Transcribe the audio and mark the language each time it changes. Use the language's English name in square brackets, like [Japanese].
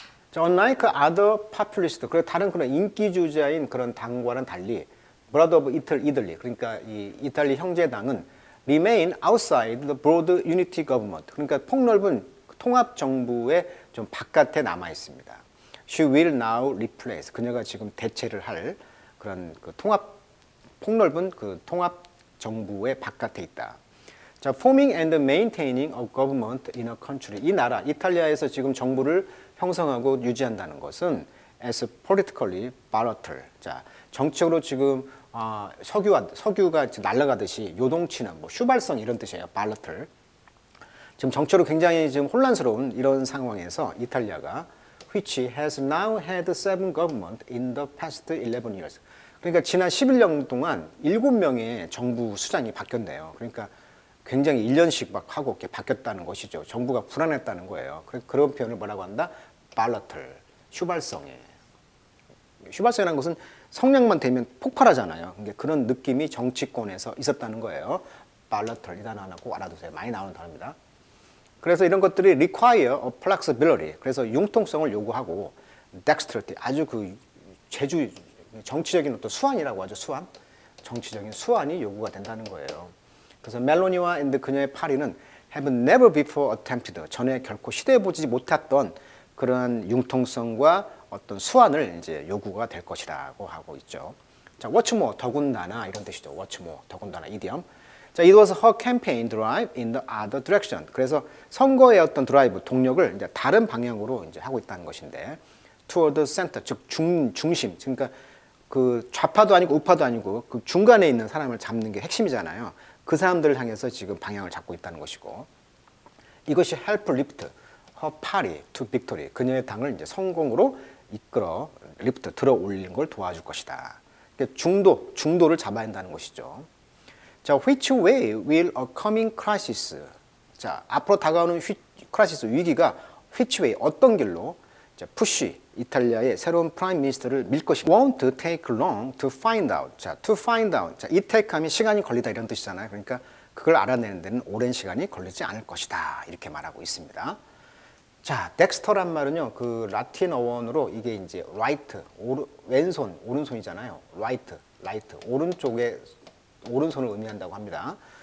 [Korean] 자, [English] unlike other populists, [Korean] 그리고 다른 그런 인기주자인 그런 당과는 달리 Brother of Italy, 그러니까 이 이탈리 형제당은 [English] remain outside the broad unity government. [Korean] 그러니까 폭넓은 통합 정부의 좀 바깥에 남아 있습니다. [English] She will now replace. [Korean] 그녀가 지금 대체를 할 그런 그 폭넓은 그 통합 정부의 바깥에 있다. [English] 자, forming and maintaining a government in a country. [Korean] 이 나라 이탈리아에서 지금 정부를 형성하고 유지한다는 것은 [English] as politically volatile. [Korean] 자, 정치적으로 지금 석유가 날아가듯이 요동치는 뭐 휘발성 이런 뜻이에요. [English] volatile. [Korean] 지금 정치로 굉장히 지금 혼란스러운 이런 상황에서 이탈리아가 [English] which has now had 7 government in the past 11 years. [Korean] 그러니까 지난 11년 동안 7명의 정부 수장이 바뀌었네요. 그러니까 굉장히 1년씩 막 하고 이렇게 바뀌었다는 것이죠. 정부가 불안했다는 거예요. 그런 표현을 뭐라고 한다? volatile, 휘발성에. 휘발성이라는 것은 성량만 되면 폭발하잖아요. 그러니까 그런 느낌이 정치권에서 있었다는 거예요. volatile 이 단어 하나 꼭 알아두세요. 많이 나오는 단어입니다. 그래서 이런 것들이 [English] require a flexibility. [Korean] 그래서 융통성을 요구하고 dexterity. 아주 그 정치적인 어떤 수완이라고 하죠. 수완. 정치적인 수완이 요구가 된다는 거예요. 그래서 멜로니와 그녀의 파리는 [English] have never before attempted. [Korean] 전에 결코 시도해보지 못했던 그러한 융통성과 어떤 수완을 이제 요구가 될 것이라고 하고 있죠. 자, [English] what's more, [Korean] 더군다나 이런 뜻이죠. what's more, 더군다나 이디엄. [English] 자, it was her campaign drive in the other direction. [Korean] 그래서 선거의 어떤 드라이브, 동력을 이제 다른 방향으로 이제 하고 있다는 것인데, [English] toward the center, [Korean] 즉 중심. 그러니까 그 좌파도 아니고 우파도 아니고 그 중간에 있는 사람을 잡는 게 핵심이잖아요. 그 사람들을 향해서 지금 방향을 잡고 있다는 것이고, 이것이 [English] help lift her party to victory. [Korean] 그녀의 당을 이제 성공으로 이끌어 리프트 들어 올리는 걸 도와줄 것이다. 그러니까 중도를 잡아야 한다는 것이죠. [English] 자, which way will a coming crisis? [Korean] 자, 앞으로 다가오는 크라이시스 위기가 [English] which way [Korean] 어떤 길로 자, 푸시 이탈리아의 새로운 프라임 미니스터를 밀 것인가? [English] Won't take long to find out. 자, to find out. [Korean] 자, it take 하면 시간이 걸리다 이런 뜻이잖아요. 그러니까 그걸 알아내는 데는 오랜 시간이 걸리지 않을 것이다. 이렇게 말하고 있습니다. 자, 덱스터란 말은요, 그 라틴 어원으로 이게 이제 right, 왼손, 오른손이잖아요. right, 오른쪽에 오른손을 의미한다고 합니다.